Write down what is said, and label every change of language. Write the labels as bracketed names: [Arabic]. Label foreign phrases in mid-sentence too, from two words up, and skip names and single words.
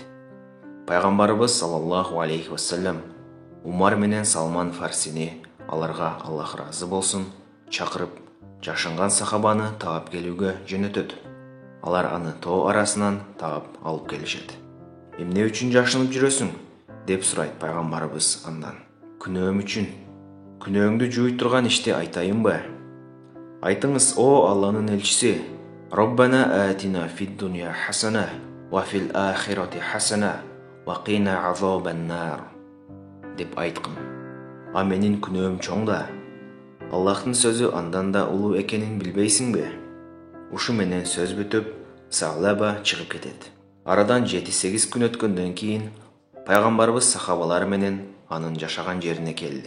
[Kyrgyz] Пайгамбарыбыз [Arabic] صلى الله عليه وسلم [Kyrgyz] Умар менен Салман Фарсини, аларга Аллах разы болсун, чакырып, жашынган сахабаны таап келүүгө жөнөтөт. Алар аны тоо арасынан таап алып келишет. "Эмне үчүн жашынып жүрөсүң?" деп сурайт пайгамбарыбыз андан. "Күнөөм үчүн. Күнөөңдү жууй турган ишти айтайынбы?" "Айтыңыз, о Алланын элчиси. [Arabic] ربنا آتنا في الدنيا حسنة و في الآخرة حسنة و قنا عذاب النار" [Kyrgyz] деп айткын. "А менин күнөөм чоң да. Аллахтын сөзү андан да улуу экенин билбейсиңби?" Ушу менен сөз бүтүп, Саълаба чыгып кетет. Арадан 7-8 күн өткөндөн кийин пайгамбарыбыз сахабалары менен анын жашаган жерине келди.